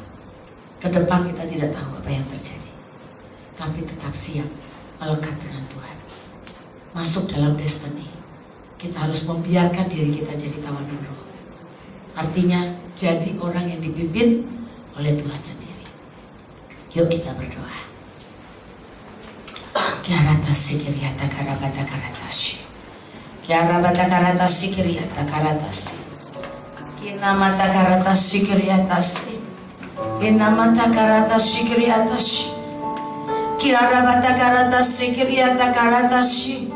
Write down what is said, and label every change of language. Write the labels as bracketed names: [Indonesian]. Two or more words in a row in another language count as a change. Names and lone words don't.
[Indonesian] Ke depan kita tidak tahu apa yang terjadi, tapi tetap siap melekat dengan Tuhan, masuk dalam destiny. Kita harus membiarkan diri kita jadi tawanan roh. Artinya jadi orang yang dipimpin oleh Tuhan sendiri. Yuk kita berdoa. Kiarata sikiriata karabata karatashi. Kiarabata karatasi kiriata karatasi. Kinamata karatasi kiriatasi. Kinamata karatasi kiriatashi. Kiarabata karatasi kiriata karatashi.